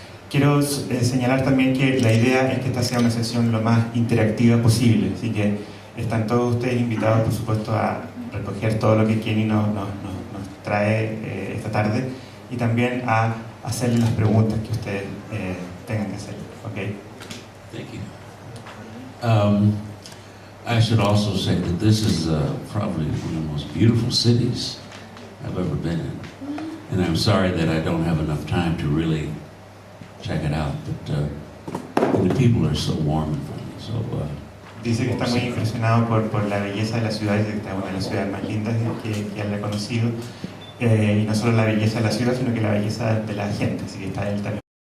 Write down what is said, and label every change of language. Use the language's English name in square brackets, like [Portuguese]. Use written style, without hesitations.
[Spanish] Quiero señalar también que la idea es que esta sea una sesión lo más interactiva posible, así que están todos ustedes invitados, por supuesto, a recoger todo lo que Kenny nos trae esta tarde y también a hacerle las preguntas que ustedes tengan que hacer. ¿Okay? [English] Thank you. I should also say that this is probably one of the most beautiful cities I've ever been in. And I'm sorry that I don't have enough time to really check it out, but the people are so warm and friendly. So, [Spanish] dice que está muy impresionado por la belleza de la ciudad, dice que está una de las ciudades más lindas que él ha conocido. Y no solo la belleza de la ciudad, sino que la belleza de la gente, así que está él también.